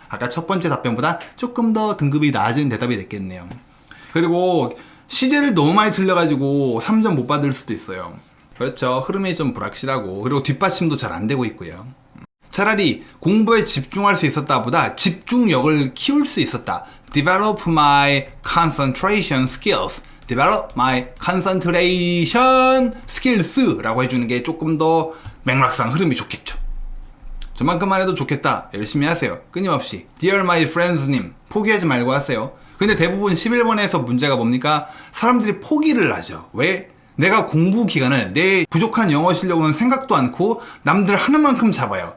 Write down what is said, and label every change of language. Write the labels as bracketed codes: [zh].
[ko] 아까 첫 번째 답변보다 조금 더 등급이 낮은 대답이 됐겠네요. 그리고 시제를 너무 많이 틀려가지고 3점 못 받을 수도 있어요. 그렇죠. 흐름이 좀 불확실하고, 그리고 뒷받침도 잘 안 되고 있고요. 차라리 공부에 집중할 수 있었다 보다 집중력을 키울 수 있었다. [en] Develop my concentration skills. Develop my concentration skills [ko] 라고 해주는 게 조금 더 맥락상 흐름이 좋겠죠. 저만큼만 해도 좋겠다. 열심히 하세요. 끊임없이. [en] Dear my friends [ko] 님, 포기하지 말고 하세요. 근데 대부분 11번에서 문제가 뭡니까? 사람들이 포기를 하죠. 왜? 내가 공부 기간을 내 부족한 영어 실력으로는 생각도 않고 남들 하는 만큼 잡아요.